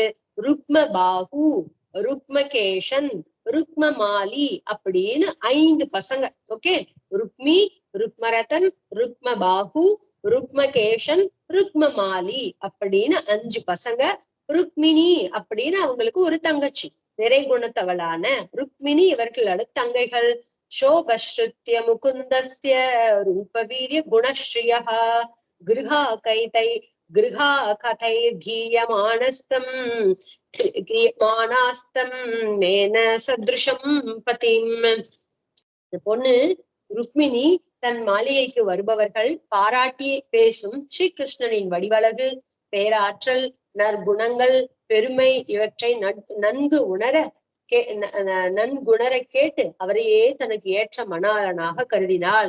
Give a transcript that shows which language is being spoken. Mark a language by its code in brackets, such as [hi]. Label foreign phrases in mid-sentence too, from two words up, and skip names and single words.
[ta] ருக்மபாஹு, ருக்மகேஷன், ருக்மமாலி அப்படின்னு 5 பசங்க. ஓகே, ருக்மி, ருக்மரதன், ருக்மபாஹு, ருக்மகேஷன், ருக்மமாலி அப்படின்னு 5 பசங்க. ருக்மிணி அப்படின்னு அவங்களுக்கு ஒரு தங்கச்சி, நிறை குணத்தவளான ருக்மிணி இவர்களோட தங்கைகள். [sa] शोभश्रुत्य मुकुन्दस्य रूपवीर्य गुणश्रियः गृहा गतैर्गीयमानस्तं मेने सदृशं पतिम्. [ta] இந்த பொண்ணு ருக்மிணி தன் மாளிகைக்கு வருபவர்கள் பாராட்டி பேசும் ஸ்ரீகிருஷ்ணனின் வடிவழகு, பேராற்றல், நற்குணங்கள், பெருமை இவற்றை நன்கு நன்குணர கேட்டு அவரையே தனக்கு ஏற்ற மணாளனாக கருதினாள்.